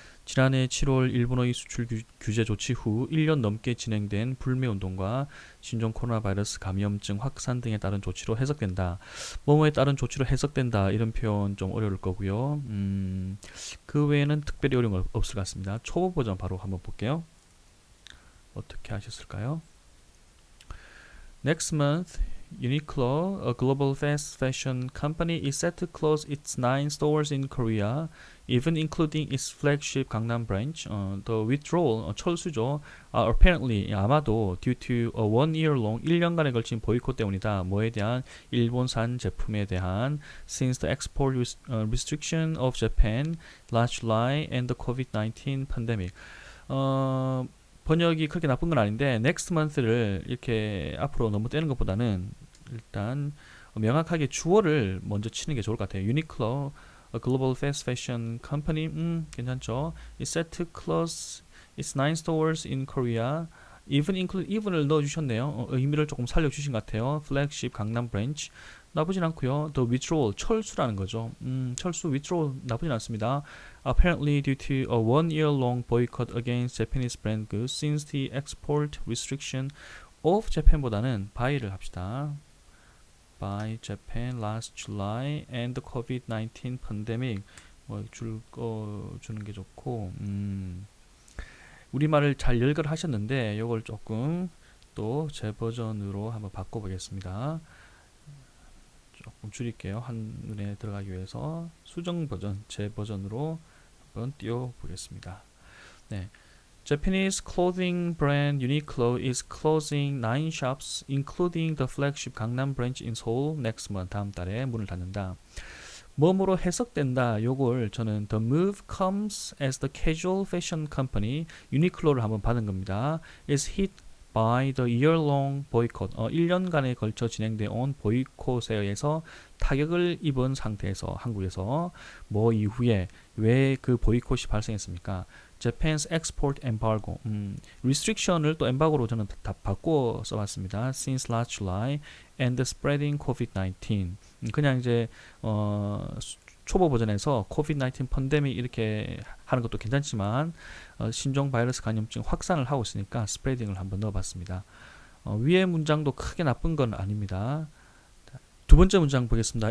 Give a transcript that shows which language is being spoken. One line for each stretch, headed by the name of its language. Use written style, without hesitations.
Korean: 지난해 7월 일본의 수출 규제 조치 후 1년 넘게 진행된 불매운동과 신종 코로나 바이러스 감염증 확산 등에 따른 조치로 해석된다. 뭐뭐에 따른 조치로 해석된다, 이런 표현 좀 어려울 거고요. 그 외에는 특별히 어려운 건 없을 것 같습니다. 초보 버전 바로 한번 볼게요. 어떻게 하셨을까요?
English: Next month, Uniqlo, a global fast fashion company, is set to close its 9 stores in Korea, even including its flagship Gangnam branch. The withdrawal,
Korean: 철수죠.
English: Apparently,
Korean: 아마도
English: due to a 1-year-long,
Korean: 1년간에 걸친 보이콧 때문이다. 뭐에 대한? 일본산 제품에 대한.
English: Since the export restriction of Japan last July and the COVID-19 pandemic.
Korean: 번역이 그렇게 나쁜 건 아닌데
English: next month
Korean: 를 이렇게 앞으로 너무 떼는 것보다는 일단 명확하게 주어를 먼저 치는 게 좋을 것 같아요.
English: Uniqlo, a global fast fashion company,
Korean: 괜찮죠?
English: is set to close its 9 stores in Korea.
Korean: even을 넣어주셨네요. 의미를 조금 살려주신 것 같아요. flagship 강남 브랜치 나쁘진 않고요.
English: The withdrawal,
Korean: 철수라는 거죠. 철수, withdrawal 나쁘진 않습니다.
English: Apparently due to a 1-year-long boycott against Japanese brand goods since the export restriction of Japan보다는 by를 합시다. by Japan last July and the COVID-19 pandemic.
Korean: 주는 게 좋고, 우리말을 잘 열거하셨는데 이걸 조금 또 제 버전으로 한번 바꿔보겠습니다. 조금 줄일게요. 한눈에 들어가기 위해서 수정 버전, 제 버전으로 한번 띄워보겠습니다. 네.
English: Japanese clothing brand Uniqlo is closing 9 shops, including the flagship Gangnam branch in Seoul next month.
Korean: 다음 달에 문을 닫는다. 뭐뭐로 해석된다. 요걸 저는
English: the move comes as the casual fashion company Uniqlo를
Korean: 한번 받은 겁니다.
English: is hit by the year-long boycott.
Korean: 1년간에 걸쳐 진행되어 온 보이콧에 의해서 타격을 입은 상태에서 한국에서 뭐 이후에 왜 그 보이콧이 발생했습니까?
English: Japan's export embargo.
Korean: restriction을 또 embargo로 저는 다 바꿔 써봤습니다.
English: Since last July and the spreading COVID-19.
Korean: 그냥 이제 초보 버전에서 COVID-19 팬데믹 이렇게 하는 것도 괜찮지만 신종 바이러스 감염증 확산을 하고 있으니까 스프레딩을 한번 넣어봤습니다. 위의 문장도 크게 나쁜 건 아닙니다. 두 번째 문장 보겠습니다.